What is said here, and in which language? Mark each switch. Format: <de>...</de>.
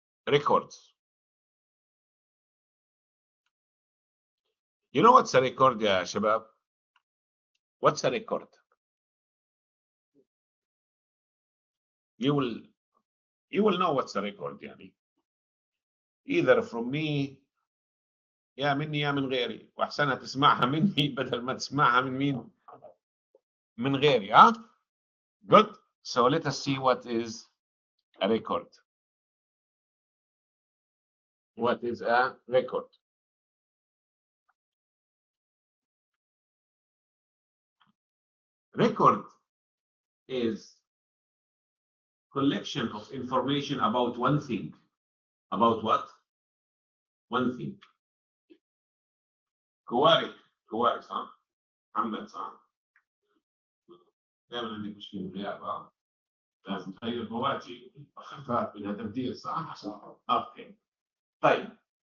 <en>Records. You know what's a record,</en> <ar>يا شباب?</ar> <en>What's a record? You will know what's a record</en> <ar>يعني.</ar> <en>Either from me,</en> <ar>يا مني يا من غيري، واحسنها تسمعها مني بدل ما تسمعها من مين؟ من غيري، ها؟</ar> <en>Good. So let us see what is a record. What is a record? Record is collection of information about one thing. About what? One thing.</en> <ar>كوارث صح؟ محمد صح؟ دائما عندي مشكلة بالغياب. لازم تغير كوارث. خفاف بدها تبديل صح؟ اوكي. طيب</ar>